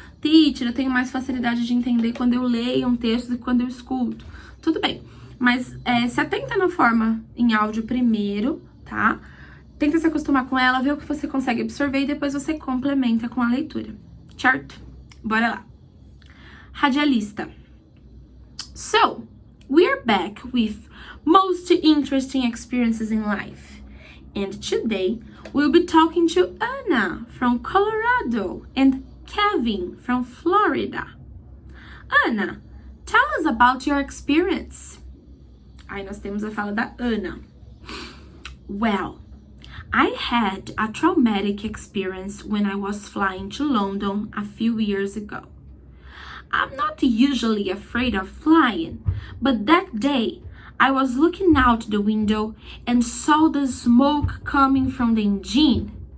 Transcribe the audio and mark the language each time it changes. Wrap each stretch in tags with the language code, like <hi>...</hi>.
<pt>Teacher, eu tenho mais facilidade de entender quando eu leio um texto do que quando eu escuto. Tudo bem, mas se atenta na forma em áudio primeiro, tá? Tenta se acostumar com ela, ver o que você consegue absorver e depois você complementa com a leitura, certo? Bora lá. Radialista.</pt> <en>So, we're back with most interesting experiences in life. And today, we'll be talking to Anna from Colorado and Kevin from Florida. Anna, tell us about your experience.</en> <pt>Aí nós temos a fala da Ana.</pt> <en>Well, I had a traumatic experience when I was flying to London a few years ago. I'm not usually afraid of flying, but that day I was looking out the window and saw the smoke coming from the engine.</en>